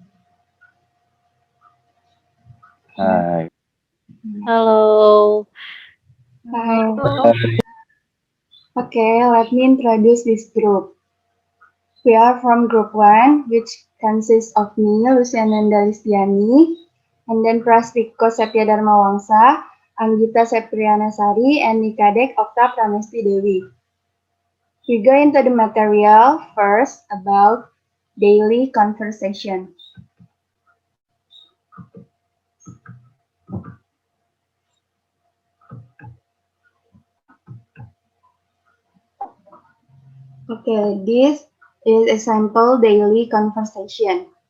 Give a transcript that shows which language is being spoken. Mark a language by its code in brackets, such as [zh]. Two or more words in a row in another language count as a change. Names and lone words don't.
[en] Hai. Halo. Hi. Hai. Okay, let me introduce this group. We are from group 1, which consists of me, Luciananda Listiani, and then Prastiko Satya Dharma Wangsa, Anggita Septriana Sari, and Nikadek Okta Pramesti Dewi. We go into the material first about daily conversation. Okay, this is a sample daily conversation.